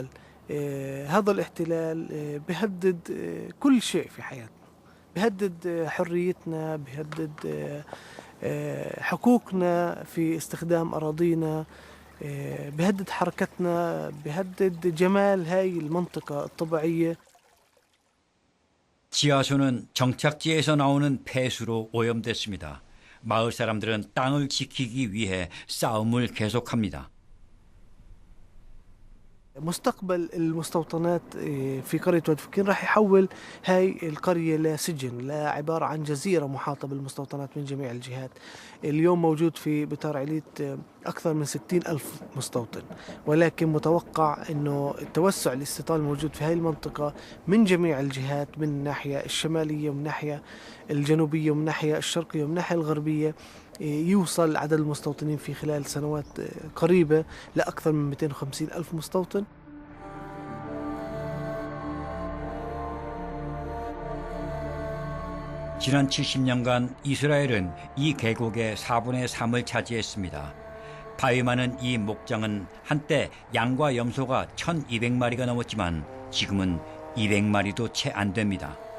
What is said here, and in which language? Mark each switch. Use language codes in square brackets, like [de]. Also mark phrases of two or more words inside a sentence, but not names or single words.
[ar] هذا الاحتلال بيهدد كل شيء في حياتنا، بيهدد حريتنا، بيهدد حقوقنا في استخدام أراضينا، بيهدد حركتنا، بيهدد جمال هاي المنطقة الطبيعية. [ko] 지하수는 정착지에서 나오는 폐수로 오염됐습니다. 마을 사람들은 땅을 지키기 위해 싸움을 계속합니다. [ar] مستقبل المستوطنات في قرية وادي فكين راح يحول هاي القرية لسجن، لعبارة عن جزيرة محاطة بالمستوطنات من جميع الجهات. اليوم موجود في بتار عليت أكثر من 60,000 مستوطن، ولكن متوقع أنه التوسع الاستيطاني الموجود في هاي المنطقة من جميع الجهات، من الناحية الشمالية ومن الناحية الجنوبية ومن الناحية الشرقية ومن الناحية الغربية، يوصل عدد المستوطنين في خلال سنوات قريبة لأكثر من 250,000 مستوطن. [ko] 지난 70년간 이스라엘은 이 계곡의 4분의 3을 차지했습니다. 바위 많은 이 목장은 한때 양과 염소가 1,200마리가 넘었지만 지금은 200마리도 채 안 됩니다.